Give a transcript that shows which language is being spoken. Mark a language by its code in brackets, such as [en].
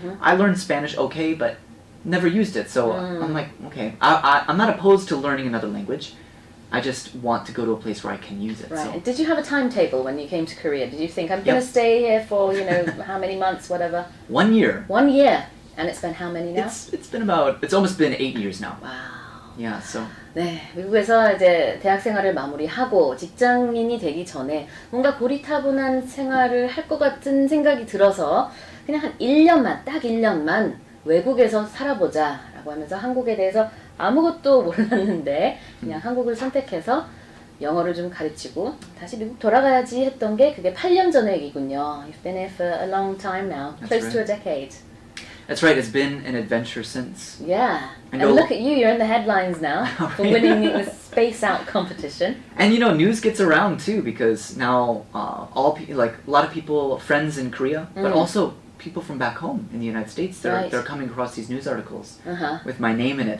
[en] I learned Spanish okay, but never used it. So I'm like, okay, I'm not opposed to learning another language. I just want to go to a place where I can use it. Right. So. And did you have a timetable when you came to Korea? Did you think, I'm going to stay here for, how many months, whatever? 1 year. 1 year. And it's been how many now? It's almost been 8 years now. Wow. Yeah, so. [ko] 네, 미국에서 이제 대학 생활을 마무리하고 직장인이 되기 전에 뭔가 고리타분한 생활을 할 것 같은 생각이 들어서 그냥 한 1년만, 딱 1년만 외국에서 살아보자 라고 하면서 한국에 대해서 아무것도 몰랐는데 그냥 한국을 선택해서 영어를 좀 가르치고 다시 미국 돌아가야지 했던 게 그게 8년 전의 얘기군요. [en] You've been here for a long time now, close to a decade. That's right, it's been an adventure since. Yeah, And and look at you, you're in the headlines now for winning the Space Out competition. And you know, news gets around too because now like a lot of people, friends in Korea, but also people from back home in the United States, they're coming across these news articles with my name in it.